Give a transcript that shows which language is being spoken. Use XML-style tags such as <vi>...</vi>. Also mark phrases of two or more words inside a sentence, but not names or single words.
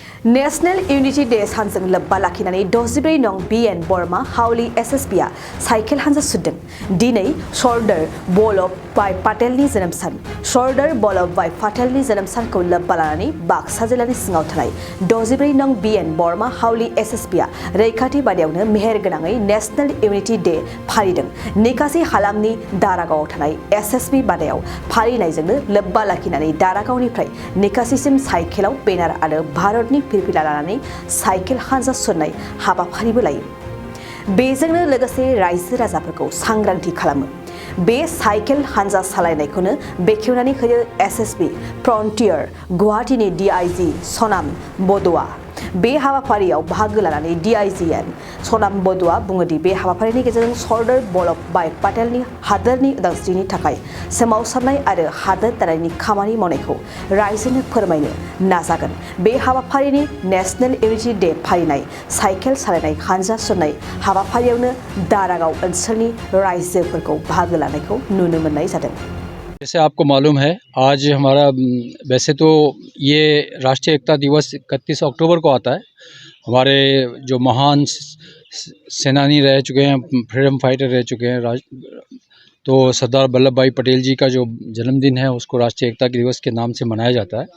<en>National Unity Day</en> <brx>सानजों लोब्बा लाखिनानै 64 नं BN बर्मा हाउली SSB आ साइकेल हानजा सुदों। दिनै सरदार वल्लभ भाई पटेलनि जोनोम सान। सरदार वल्लभ भाई पटेलनि जोनोम सानखौ लोब्बा लानानै बाक्सा जिल्लानि सिङाव थानाय 64 नं BN बर्मा हाउली SSB आ रैखाथि बादायावनो मेहेरगोनाङै</brx> <en>National Unity Day</en> <brx>फालिदों। निकासी हालामनि दारागावआव थानाय SSB बादायाव फालिनायजोंनो लोब्बा लाखिनानै दारागावनिफ्राय निकासीसिम साइकेलाव बेनार आरो भारतनि फिरफिला लानानै साइकेल हानजा सुरनाय हाबाफारिबो लायो। बेजोंनो लोगोसे रायजो राजाफोरखौ सांग्रांथि खालामो। बे साइकेल हानजा सालायनायखौनो बेखेवनानै होयो SSB फ्रन्टियर गुवाहाटीनि DIG सनाम बड'आ। बे हाबाफारियाव बाहागो लानानै DIGN सनाम बड'आ बुङोदि बे हाबाफारिनि गेजेरजों सरदार वल्लभ भाई पटेलनि हादोरनि उदांस्रिनि थाखाय सोमावसारनाय आरो हादोर दानायनि खामानि मावनायखौ रायजोनो फोरमायनो नाजागोन। बे हाबाफारिनि</brx> <en>National Unity Day</en> <brx>फालिनाय साइकेल सालायनाय हानजा सुरनाय हाबाफारियावनो दारागाव ओनसोलनि रायजोफोरखौ बाहागो लानायखौ नुनो मोननाय जादों।</brx> <hi>जैसे आपको मालूम है, आज हमारा वैसे तो ये राष्ट्रीय एकता दिवस 31 अक्टूबर को आता है। हमारे जो महान सेनानी रह चुके हैं,</hi> <en>freedom fighter</en> <hi>रह चुके हैं, तो सरदार वल्लभ भाई पटेल जी का जो जन्मदिन है उसको राष्ट्रीय एकता दिवस के नाम से मनाया जाता है।</hi>